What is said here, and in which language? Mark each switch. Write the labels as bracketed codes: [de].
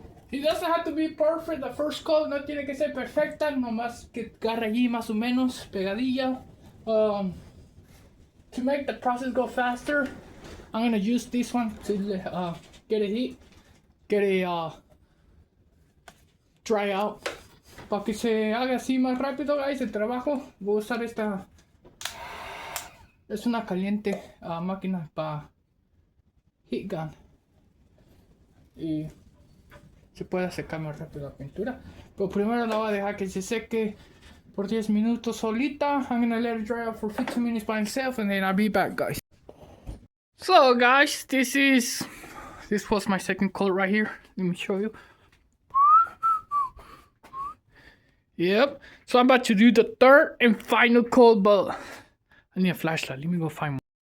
[en] It doesn't have to be perfect. The first coat [es] no tiene que ser perfecta, nomás que agarre allí más o menos pegadilla. [en] To make the process go faster, I'm gonna use this one to get it dry out. [es] Para que se haga así más rápido, guys, el trabajo. Voy a usar esta. Es una caliente máquina para heat gun. Y se puede secar más rápido la pintura, pero primero la voy a dejar que se seque por 10 minutos solita. [en] I'm gonna let it dry out for 15 minutes by itself and then I'll be back, guys. So guys, this was my second coat right here. Let me show you. Yep, so I'm about to do the third and final coat, but I need a flashlight. Let me go find one.